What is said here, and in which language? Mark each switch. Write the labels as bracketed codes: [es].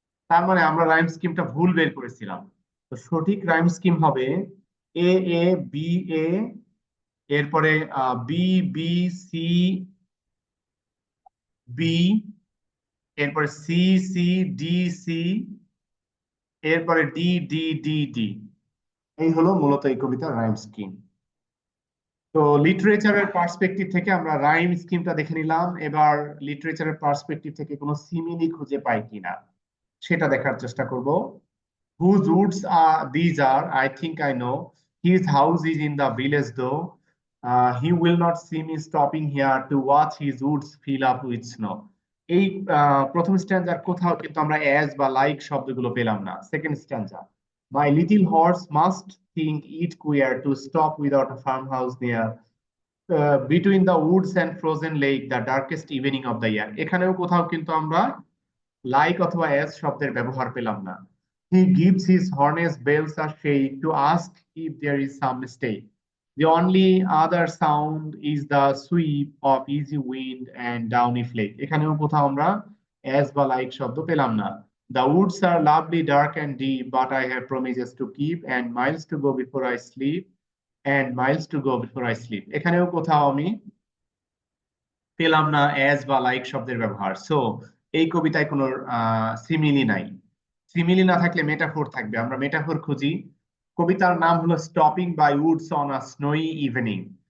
[bn] তার মানে আমরা রাইম স্কিমটা ভুল বের করেছিলাম। তো সঠিক রাইম স্কিম হবে এ, এ, বি, এ, এরপরে বি, বি, সি, বি, এরপরে সি, সি, ডি, সি, এরপরে ডি, ডি, ডি, ডি। এই হলো মূলত এই কবিতার রাইম স্কিম। তো লিটারেচারের পার্সপেক্টিভ থেকে আমরা রাইম স্কিমটা দেখে নিলাম। এবার লিটারেচারের পার্সপেক্টিভ থেকে কোনো সিমিলি খুঁজে পাই কিনা সেটা দেখার চেষ্টা করব। [en] Whose woods are these are? I think I know. His house is in the village though. He will not see me stopping here to watch his woods fill up with snow. [bn] এই প্রথম স্ট্যান্জার কোথাও কিন্তু আমরা as বা like শব্দগুলো পেলাম না। [en] Second stanza, my little horse must think it queer to stop without a farm house near between the woods and frozen lake the darkest evening of the year. [bn] এখানেও কোথাও কিন্তু আমরা লাইক অথবা অ্যাজ শব্দের ব্যবহার পেলাম না। [en] He gives his harness bells a shake to ask if there is some mistake. The only other sound is the sweep of easy wind and downy flake. [bn] এখানেও কোথাও আমরা as বা like শব্দ পেলাম না। [en] The woods are lovely, dark and deep, but I have promises to keep and miles to go before I sleep and miles to go before I sleep. [bn] এখানেও কোথাও আমি পেলাম না অ্যাজ বা লাইক শব্দের ব্যবহার। সো এই কবিতায় কোনো সিমিলি নাই। সিমিলি না থাকলে মেটাফোর থাকবে, আমরা মেটাফোর খুঁজি। কবিতার নাম হলো stopping by Woods on a স্নোই evening.